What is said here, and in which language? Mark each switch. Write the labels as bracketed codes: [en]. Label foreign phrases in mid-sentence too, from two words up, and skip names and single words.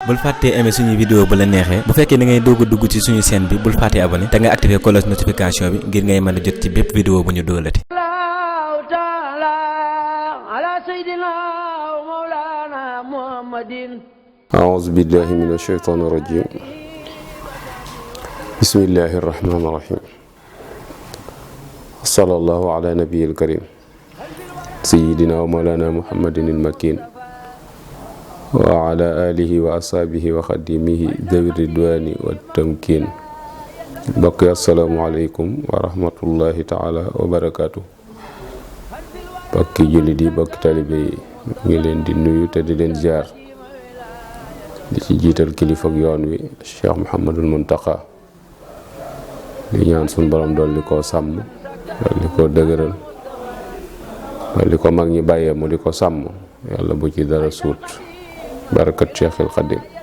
[wo] bul fàttee aimer suñu vidéo bu la neexee bu fekkee da ngay doog a dugg ci suñu chaîne bi bul fàttee abonné te nga [fr] activer cloche notification [wo] bi ngir ngay mën a jot ci bépp vidéo bu ñu doolati. [ar] أعوذ بالله من الشيطان الرجيم بسم الله الرحمن الرحيم صلى الله على نبي الكريم سيدنا ومولانا محمد المكين وعلى آله وأصحابه وخديمه ذوي الرضوان والتمكين بقي السلام عليكم ورحمة الله تعالى وبركاته بقي جلدي بقي [wo] طالبي ngi leen di nuyu te di leen ziar di ci jiital kilifa ak yoon wi Cheikh Mouhamadul Muntaqa di ñaan sun borom dolli koo sàmm dolli koo dëgëral dolli ko mag ñi bàyyee mu di ko sàmm yàlla bu ci dara suut barakat Cheikhul Khadim